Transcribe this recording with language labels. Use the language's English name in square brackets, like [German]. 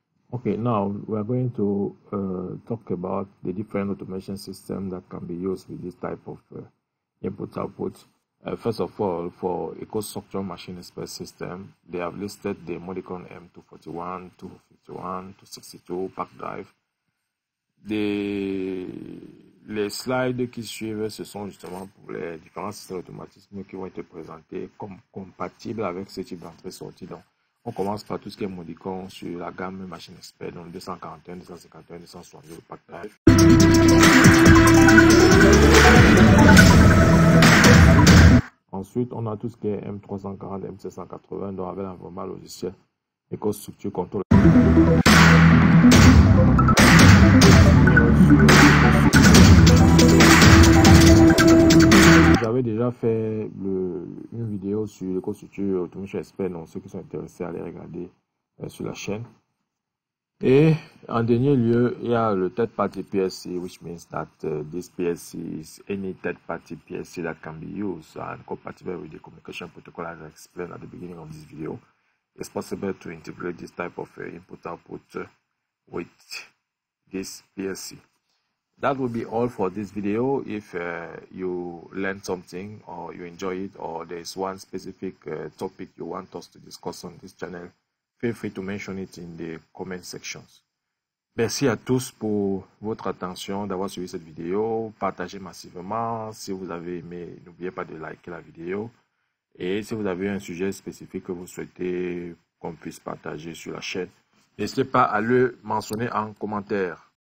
[English] Okay, now we are going to talk about the different automation systems that can be used with this type of input-output. First of all, for EcoStruxure Machine Express system, they have listed the Modicon M241, 251, 262 pack drive. [French] Les slides qui suivent, ce sont justement pour les différents systèmes d'automatisme qui vont être présentés comme compatibles avec ce type d'entrée-sortie. Donc, on commence par tout ce qui est Modicon sur la gamme Machine Express, donc 241, 251, 262 pack drive. Ensuite, on a tout ce qui est M340, M780, donc avec l'environnement logiciel EcoStruxure Control. J'avais déjà fait une vidéo sur EcoStruxure Automation Expert, donc ceux qui sont intéressés à les regarder sur la chaîne. Et en dernier lieu, il y a le [English] third-party PLC, which means that this PLC is any third-party PLC that can be used and compatible with the communication protocol as I explained at the beginning of this video. It's possible to integrate this type of input-output with this PLC. That will be all for this video. If you learned something or you enjoy it, or there is one specific topic you want us to discuss on this channel, feel free to mention it in the comment sections. [French] Merci à tous pour votre attention, d'avoir suivi cette vidéo. Partagez massivement. Si vous avez aimé, n'oubliez pas de liker la vidéo. Et si vous avez un sujet spécifique que vous souhaitez qu'on puisse partager sur la chaîne, n'hésitez pas à le mentionner en commentaire.